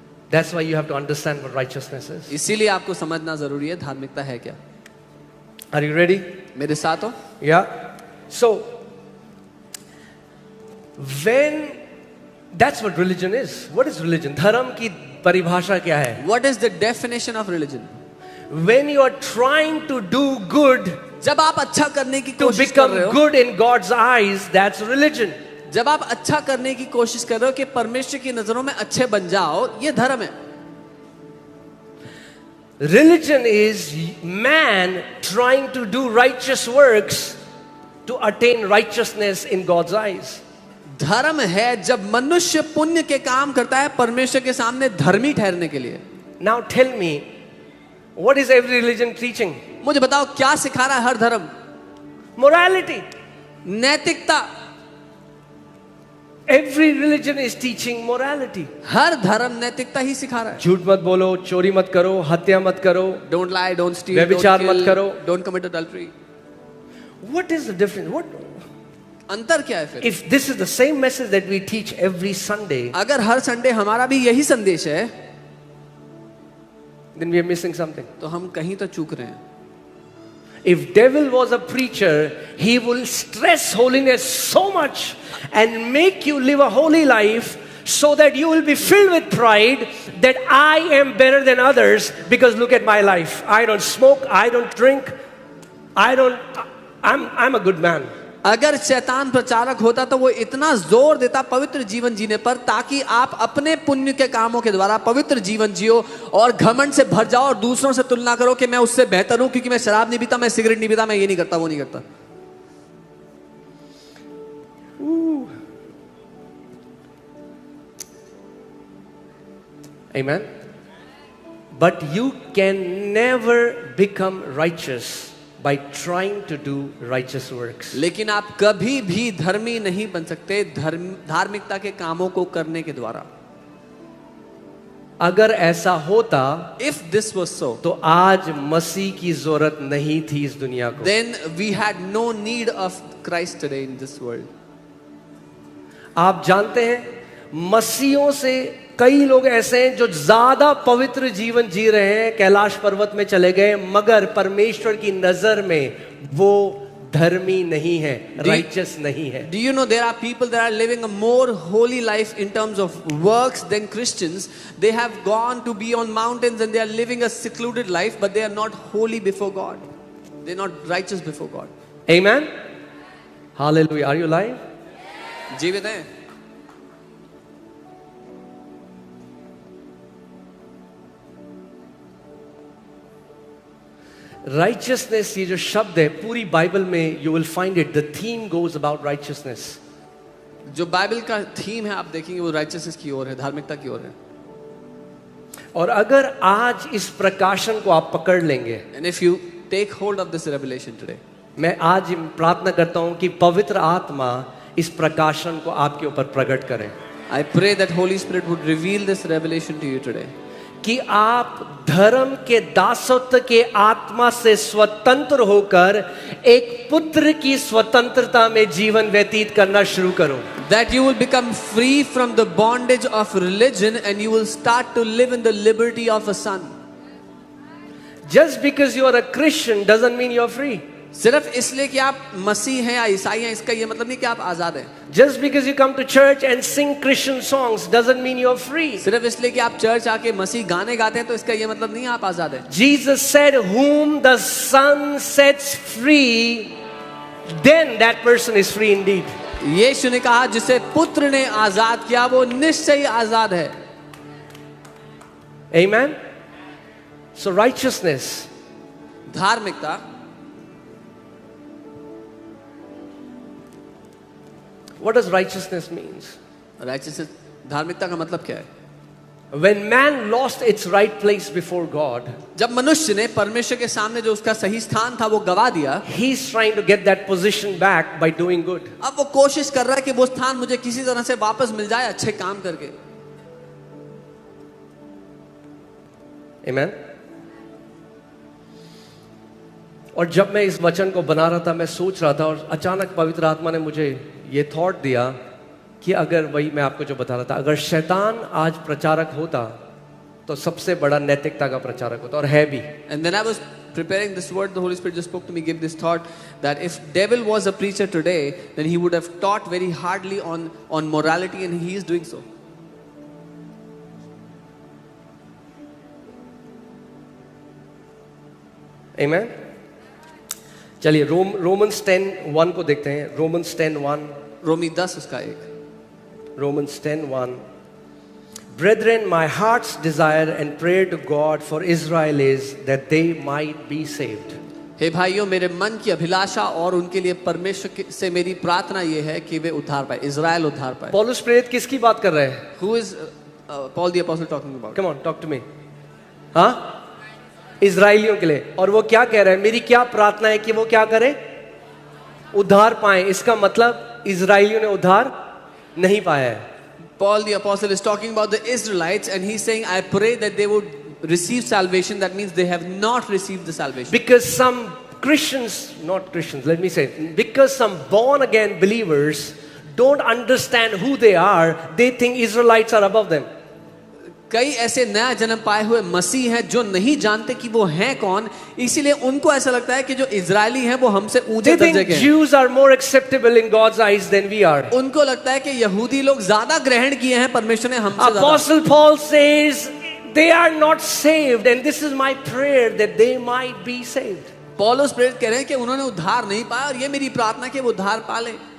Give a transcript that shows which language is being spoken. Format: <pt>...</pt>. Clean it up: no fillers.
<en>That's why you have to understand what righteousness is.</en> <hi>इसीलिए आपको समझना जरूरी है धार्मिकता है क्या.</hi> <en>Are you ready?</en> <hi>मेरे साथ हो?</hi> <en>Yeah. So, when that's what religion is. What is religion?</en> <hi>धर्म की परिभाषा क्या है?</hi> <en>What is the definition of religion? When you are trying to do good</en> <hi>जब आप अच्छा करने की</hi> <en>to</en> <hi>कोशिश कर</hi> <en>become</en> <hi>रहे हो,</hi> <en>good in God's eyes, that's religion.</en> <hi>जब आप अच्छा करने की कोशिश कर रहे हो कि परमेश्वर की नजरों में अच्छे बन जाओ, ये धर्म है.</hi> <en>Religion is man trying to do righteous works to attain righteousness in God's eyes.</en> <hi>धर्म है जब मनुष्य पुण्य के काम करता है परमेश्वर के सामने धर्मी ठहरने के लिए.</hi> <en>Now tell me, what is every religion teaching?</en> <hi>मुझे बताओ क्या सिखा रहा है हर धर्म?</hi> <en>Morality.</en> <hi>नैतिकता.</hi> <en>Every religion is teaching morality.</en> <hi>हर धर्म नैतिकता ही सिखा रहा है. झूठ मत बोलो, चोरी मत करो, हत्या मत करो.</hi> <en>Don't lie, don't steal,</en> <hi>व्यभिचार</hi> <en>don't</en> <hi>मत</hi> <en>kill,</en> <hi>करो.</hi> <en>don't commit adultery. What is the difference? What</en> <hi>अंतर क्या है फिर?</hi> <en>if this is the same message that we teach every Sunday,</en> <hi>अगर हर संडे हमारा भी यही संदेश है,</hi> <en>then we are missing something.</en> <hi>तो हम कहीं तो चूक रहे हैं.</hi> <en>If devil was a preacher, he will stress holiness so much and make you live a holy life so that you will be filled with pride that I am better than others because look at my life. I don't smoke, I don't drink, I'm a good man.</en> <hi>अगर शैतान प्रचारक होता तो वो इतना जोर देता पवित्र जीवन जीने पर ताकि आप अपने पुण्य के कामों के द्वारा पवित्र जीवन जियो और घमंड से भर जाओ और दूसरों से तुलना करो कि मैं उससे बेहतर हूं क्योंकि मैं शराब नहीं पीता, मैं सिगरेट नहीं पीता, मैं ये नहीं करता, वो नहीं करता.</hi> <en>Amen. But you can never become righteous by trying to do righteous works.</en> <hi>लेकिन आप कभी भी धर्मी नहीं बन सकते धार्मिकता के कामों को करने के द्वारा. अगर ऐसा होता</hi> <en>If this was so,</en> <hi>तो आज मसीह की जरूरत नहीं थी इस दुनिया को.</hi> <en>then we had no need of Christ today in this world.</en> <hi>आप जानते हैं मसीहों से कई लोग ऐसे हैं जो ज्यादा पवित्र जीवन जी रहे हैं, कैलाश पर्वत में चले गए, मगर परमेश्वर की नजर में वो धर्मी नहीं है, राइचस नहीं है.</hi> <en>Do you know there are people that are living a more holy life in terms of works than Christians? They have gone to be on mountains and they are living a secluded life, but they are not holy before God. They are not righteous before God. Amen. Hallelujah. Are you alive?</en> <hi>जीवित हैं.</hi> <en>righteousness,</en> <hi>ये जो शब्द है पूरी Bible में</hi> <en>You will find it, the theme goes about righteousness.</en> <hi>जो Bible का थीम है आप देखेंगे वो राइचियसनेस की ओर है, धार्मिकता की ओर है. और अगर आज इस प्रकाशन को आप पकड़ लेंगे,</hi> <en>And if you take hold of this revelation today,</en> <hi>मैं आज प्रार्थना करता हूं कि पवित्र आत्मा इस प्रकाशन को आपके ऊपर प्रकट करें.</hi> <en>I pray that Holy Spirit would reveal this revelation to you today.</en> <hi>कि आप धर्म के दासत्व के आत्मा से स्वतंत्र होकर एक पुत्र की स्वतंत्रता में जीवन व्यतीत करना शुरू करो.</hi> <en>That you will become free from the bondage of religion and you will start to live in the liberty of a son. Just because you are a Christian doesn't mean you are free.</en> <hi>सिर्फ इसलिए कि आप मसीह हैं या ईसाई हैं इसका ये मतलब नहीं कि आप आजाद हैं.</hi> <en>Just because you come to church and sing Christian songs doesn't mean you are free.</en> <hi>सिर्फ इसलिए कि आप चर्च आके मसीह गाने गाते हैं तो इसका ये मतलब नहीं आप आजाद हैं.</hi> <en>Jesus said, "Whom the Son sets free, then that person is free indeed."</en> <hi>यीशु ने कहा जिसे पुत्र ने आजाद किया वो निश्चय ही आजाद है.</hi> <en>Amen. So righteousness,</en> <hi>धार्मिकता.</hi> <en>what does righteousness means?</en> <hi>Righteousness, धार्मिकता का मतलब क्या है?</hi> <en>When man lost its right place before God,</en> <hi>जब मनुष्य ने परमेश्वर के सामने जो उसका सही स्थान था वो गवा दिया,</hi> <en>he's trying to get that position back by doing good.</en> <hi>अब वो कोशिश कर रहा है कि वो स्थान मुझे किसी तरह से वापस मिल जाए अच्छे काम करके.</hi> <en>Amen.</en> <hi>और जब मैं इस वचन को बना रहा था, मैं सोच रहा था और अचानक पवित्र आत्मा ने मुझे ये थॉट दिया कि अगर वही मैं आपको जो बता रहा था, अगर शैतान आज प्रचारक होता तो सबसे बड़ा नैतिकता का प्रचारक होता, और है भी.</hi> <en>And then I was preparing this word, the Holy Spirit just spoke to me, gave this thought that if devil was a preacher today, then he would have taught very hardly on morality, and he is doing so. Amen.</en> <hi>चलिए Romans 10:1 को देखते हैं. Romans 10:1. रोमी 10 उसका 1.</hi> <en>Romans 10:1. Brethren, my heart's desire and prayer to God for Israel is that they might be saved.</en> <hi>हे भाइयों, मेरे मन की अभिलाषा और उनके लिए परमेश्वर से मेरी प्रार्थना ये है कि वे उद्धार पाए, इज़राइल उद्धार पाए. पौलुस प्रेरित किसकी बात कर रहे हैं?</hi> <en>Who is Paul the apostle talking about? Come on, talk to me.</en> <hi>हाँ, इजराइलियों के लिए. और वो क्या कह रहे हैं? मेरी क्या प्रार्थना है कि वो क्या करें? उद्धार पाए. इसका मतलब इजराइलियों ने उद्धार नहीं पाया है.</hi> <en>Paul the apostle is talking about the Israelites and he's saying, I pray that they would receive salvation. That means they have not received the salvation. Because some Christians, not Christians, let me say, because some born again believers don't understand who they are, they think Israelites are above them.</en> <hi>कई ऐसे नया जन्म पाए हुए मसीह हैं जो नहीं जानते कि वो हैं कौन, इसीलिए उनको ऐसा लगता है कि जो इजरायली हैं वो हमसे ऊंचे</hi> <en>They</en> <hi>दर्जे</hi> <en>think</en> <hi>के हैं.</hi> <en>Jews are more acceptable in God's eyes than we are.</en> <hi>उनको लगता है कि यहूदी लोग ज्यादा ग्रहण किए हैं परमेश्वर ने हमसे ज्यादा.</hi> <en>Apostle Paul says they are not saved, and this is my prayer that they might be saved.</en> <hi>पौलुस प्रेरित कह रहे हैं कि उन्होंने उद्धार नहीं पाया और ये मेरी प्रार्थना कि वो उद्धार पा लें.</hi>